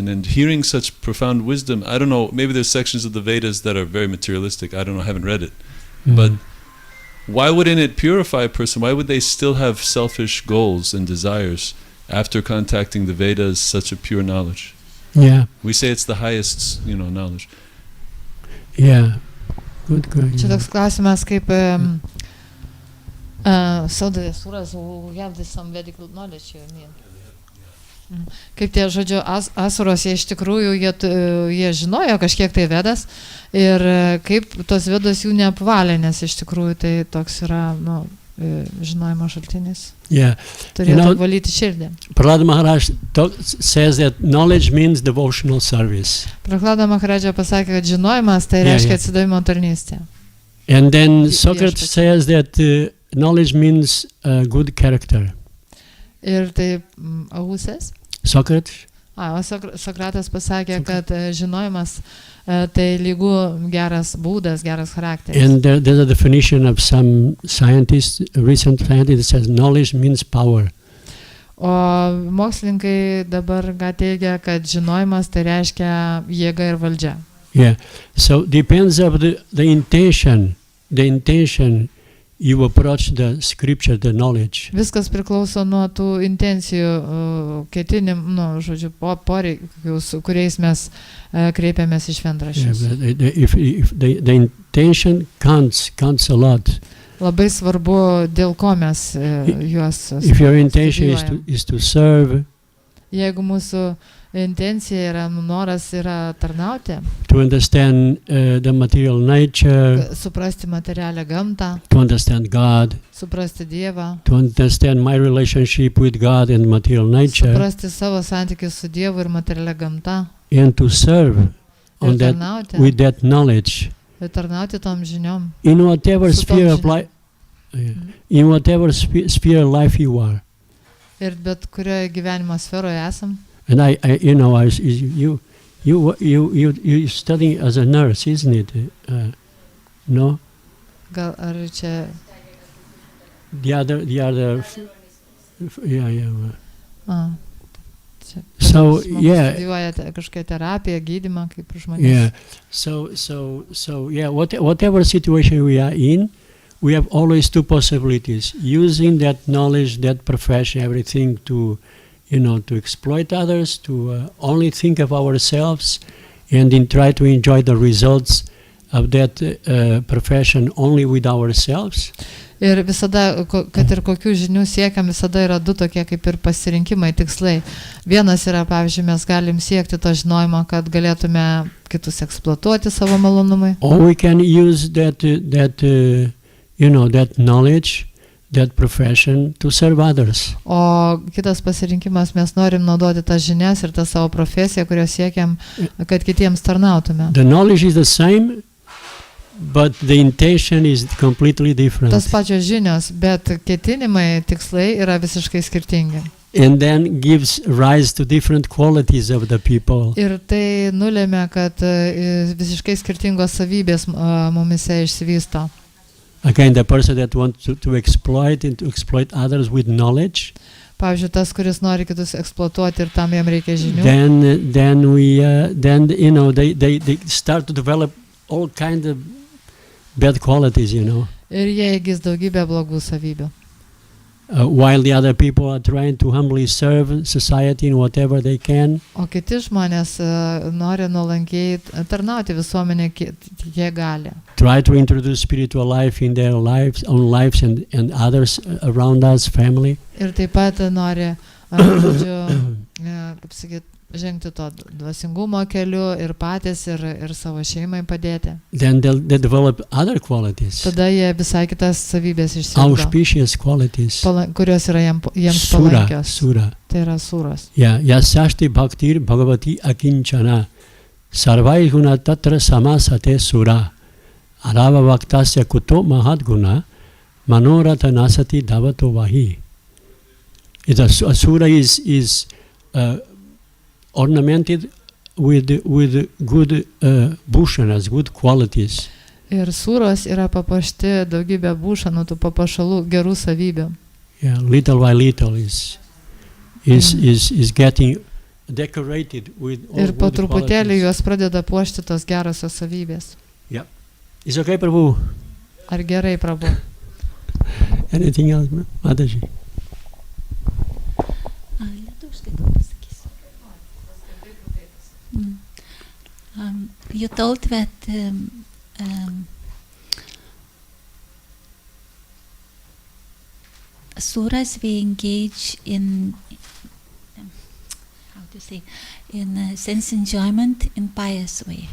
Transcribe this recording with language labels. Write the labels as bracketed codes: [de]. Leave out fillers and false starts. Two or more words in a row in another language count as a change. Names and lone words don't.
[en] And hearing such profound wisdom, I don't know, maybe there's sections of the Vedas that are very materialistic, I don't know, I haven't read it. But why wouldn't it purify a person? Why would they still have selfish goals and desires after contacting the Vedas, such a pure knowledge? Yeah. We say it's the highest, knowledge. Yeah. Good. [lt] Čia toks klausimas, kaip [en] so the asuras who have this some Vedic knowledge, you mean? [lt] Kaip tie, žodžiu, asuros, jie iš tikrųjų, jie žinojo kažkiek tai Vedas ir kaip tos Vedos jų neapvalė, nes iš tikrųjų tai toks yra, žinojimo šaltinis. [en] Yeah. [lt] Turėtų valyti širdį. [en] Prahlada Maharaj says that knowledge means devotional service. [lt] Prahlada Maharaj pasakė, kad žinojimas tai reiškia atsidavimo tarnystę. [en] And then Socrates says that knowledge means good character. [lt] Ir tai Ausės? Socrates? Sokratas pasakė, kad žinojimas tai lygu geras būdas, geras charakteris. [en] And there's a definition of some scientists, recent scientist says knowledge means power. [lt] O mokslininkai dabar teigia, kad žinojimas tai reiškia jėga ir valdžia. [en] Yeah. So depends of the intention you approach the scripture, the knowledge. [lt] Viskas priklauso nuo tų intencijų, ketinimų, žodžiu, poreikių, kuriais mes kreipiamės į šventraščius. [en] Yeah, if the intention counts a lot. [lt] Labai svarbu, dėl ko mes juos studijuojame. [en] If your intention is to serve, [lt] jeigu mūsų intencija yra, noras yra tarnauti, [en] to understand the material nature, [lt] suprasti materialią gamtą, [en] to understand God, [lt] suprasti Dievą, [en] to understand my relationship with God and material nature, [lt] suprasti savo santykius su Dievu ir materialia gamta, [en] and to serve on that, with that knowledge, [lt] ir tarnauti tom žiniom, [en] in whatever sphere of life, in whatever sphere of life you are. [lt] Ir bet kurioje gyvenimo sferoje esam. [en] And you studying as a nurse, isn't it? No. [lt] Gal ar čia? [en] The other, yeah. So yeah. [lt] Studijuojate kažkokią terapiją, gydymą kaip žmonės. [en] Yeah. So yeah. Whatever situation we are in, we have always two possibilities: using that knowledge, that profession, everything to exploit others, to only think of ourselves, and then try to enjoy the results of that profession only with ourselves. [lt] Ir visada, kad ir kokių žinių siekiam, visada yra du tokie kaip ir pasirinkimai, tikslai. Vienas yra, pavyzdžiui, mes galim siekti to žinojimo, kad galėtume kitus eksploatuoti savo malonumui. [en] Or we can use that knowledge, that profession to serve others. [lt] O kitas pasirinkimas, mes norim naudoti tas žinias ir tą savo profesiją, kurios siekiam, kad kitiems tarnautume. [en] The knowledge is the same, but the intention is completely different. [lt] Tas pačios žinios, bet ketinimai, tikslai yra visiškai skirtingi. [en] And then gives rise to different qualities of the people. [lt] Ir tai nulėmė, kad visiškai skirtingos savybės mumise išsivysto. [en] Again, the person that wants to exploit and to exploit others with knowledge, [lt] Pavyzdžiui, tas, kuris nori kitus eksploatuoti ir tam jam reikia žinių. [en] then they start to develop all kind of bad qualities, [lt] Ir jie įgis daugybę blogų savybių. [en] While the other people are trying to humbly serve society in whatever they can. [lt] O kiti žmonės nori nuolankiai tarnauti visuomenę, kiek gali. [en] Try to introduce spiritual life in their lives, own lives and others around us, family. [lt] Ir taip pat nori, kaip sakyt, žengti to dvasingumo keliu ir patys ir savo šeimai padėti. [en] Then they develop other qualities. [lt] Tada jie visai kitas savybės išsiugdo, [en] Auspicious qualities. [lt] kurios yra jiems palankios. Sura. Tai yra suros. [sa] यसष्टि भक्तिर् भगवति अकिञ्चन सर्वै गुण तत्र समसते सुर अरव भक्तस्य कुतो महत् गुण मनोरत नसति दवतो वहि. [en] A sura is ornamented with good bhushanas, good qualities. [lt] Ir suros yra papuošti daugybę būšanų, tų papuošalų, gerų savybių. [en] Little by little is getting decorated with all [lt] Ir po [en] good [lt] truputėlį [en] qualities. [lt] juos pradeda puošti tos gerosios savybės. [en] Is okay, Prabhu? [lt] Ar gerai, Prabhu? [en] Anything else, Mataji? [lt] Lietuviškai gal pasakysiu. [en] You told that suras we engage in in sense enjoyment in pious way.